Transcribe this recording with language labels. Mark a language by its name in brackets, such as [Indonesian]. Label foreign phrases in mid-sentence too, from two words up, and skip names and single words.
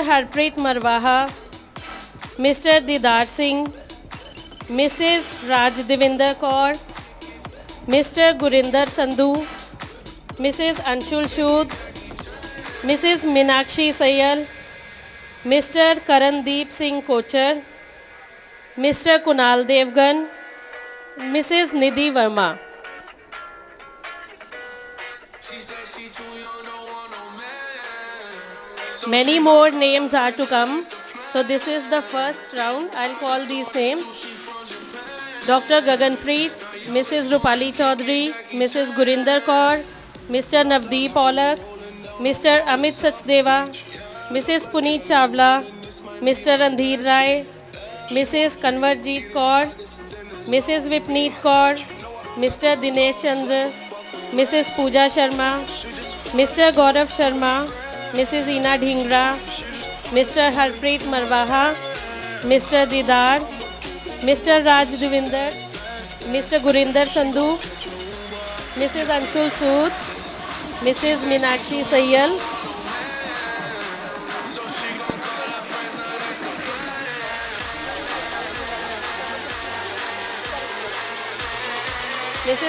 [English] Harpreet Marwaha, Mr. Didar Singh, Mrs. Raj Devinder Kaur, Mr. Gurinder Sandhu, Mrs. Anshul Shood, Mrs. Minakshi Sayal, Mr. Karandeep Singh Kochar, Mr. Kunal Devgan, Mrs. Nidhi Verma. Many more names are to come. So this is the first round. I'll call these names. Dr. Gaganpreet, Mrs. Rupali Chaudhary, Mrs. Gurinder Kaur, Mr. Navdeep Aulak, Mr. Amit Sachdeva, Mrs. Puneet Chawla, Mr. Randhir Rai, Mrs. Kanwarjeet Kaur, Mrs. Vipneet Kaur, Mr. Dinesh Chandra, Mrs. Pooja Sharma, Mr. Gaurav Sharma, Mrs. Ina Dhingra, Mr. Harpreet Marwaha, Mr. Didar, Mr. Raj Devinder, Mr. Gurinder Sandhu, Mrs. Anshul Sood, Mrs. Minakshi Sayal, Mrs.